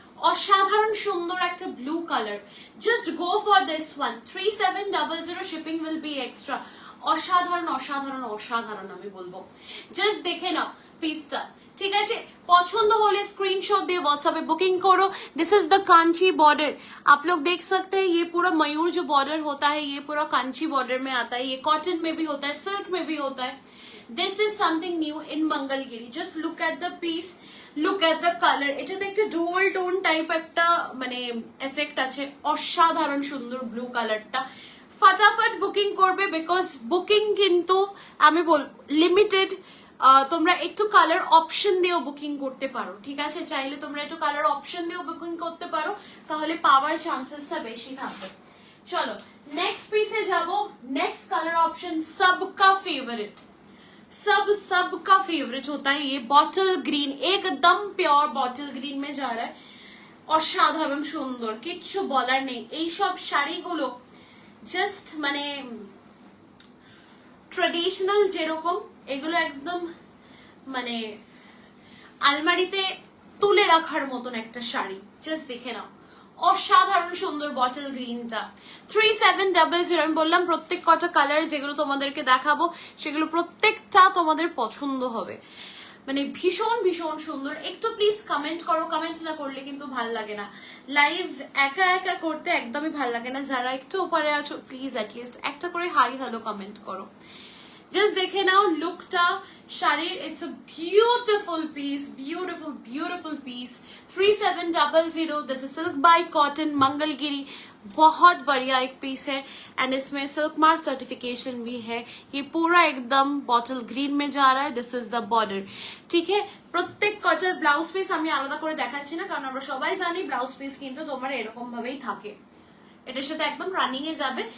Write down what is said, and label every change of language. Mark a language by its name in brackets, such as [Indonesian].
[Bangla] অসাধারণ সুন্দর একটা blue colour, [English] Just go for this one. [Bangla] 3700 shipping will be extra. অসাধারণ অসাধারণ অসাধারণ আমি বলবো, জাস্ট দেখে নাও পিসটা। [Hindi] ठीक है, पसंद होले स्क्रीनशॉट दिए व्हाट्सएप पे बुकिंग करो। This is the Kanchi border, आप लोग देख सकते हैं ये पूरा मयूर जो बॉर्डर होता है ये पूरा कांची बॉर्डर में आता है। ये कॉटन में भी होता है, सिल्क में भी होता है। [English] This is something new in Mangalagiri. Just look at the piece, look at the colour. [Bangla] এটাতে একটা ডুয়াল টোন টাইপ একটা মানে এফেক্ট আছে, অসাধারণ সুন্দর ব্লু কালারটা। फटाफट বুকিং করবে, বিকজ বুকিং কিন্তু আমি বল লিমিটেড। তোমরা একটু কালার অপশন দিয়েও বুকিং করতে পারো, ঠিক আছে? চাইলে তোমরা একটু কালার অপশন দিয়েও বুকিং করতে পারো, তাহলে পাওয়ার চান্সেসটা বেশি থাকবে। চলো নেক্সট পিসে যাব। [Hindi] नेक्स्ट कलर ऑप्शन सबका फेवरेट, सबका फेवरेट होता है ये बॉटल ग्रीन, एकदम प्योर बॉटल ग्रीन में जा रहा है। [Bangla] অসাধারণ সুন্দর, কিচ্ছু বলার নেই। এই সব শাড়িগুলো জাস্ট মানে ট্রেডিশনাল যেরকম, এগুলো একদম মানে আলমারিতে তুলে রাখার মতন একটা শাড়ি। জাস্ট দেখে নাও, অসাধারণ সুন্দর বটল গ্রিনটা। 3700। আমি বললাম প্রত্যেক কটা কালার যেগুলো তোমাদেরকে দেখাবো সেগুলো প্রত্যেকটা তোমাদের পছন্দ হবে, মানে ভীষণ ভীষণ সুন্দর। একটু প্লিজ কমেন্ট করো, কমেন্ট না করলে কিন্তু ভাল লাগে না। লাইভ একা একা করতে একদমই ভাল লাগে না। যারা একটু উপরে আছো প্লিজ অ্যাটলিস্ট একটা করে হাই হ্যালো কমেন্ট করো। জাস্ট দেখে নাও লুকটা শাড়ির। [English] It's a beautiful piece, beautiful beautiful piece. 3700। This is silk by cotton Mangalagiri. [Hindi] बहुत बढ़िया एक पीस है एंड इसमें सिल्क मार्क सर्टिफिकेशन भी है। ये पूरा एकदम बॉटल ग्रीन में जा रहा है। [English] This is the border, ठीक है। [Bangla] প্রত্যেক কটার ব্লাউজ পিস আমি আলাদা করে দেখাচ্ছি না, কারণ আমরা সবাই জানি ব্লাউজ পিস কিন্তু তোমার এরকম ভাবেই থাকে, এটার সাথে একদম রানিং এ যাবে।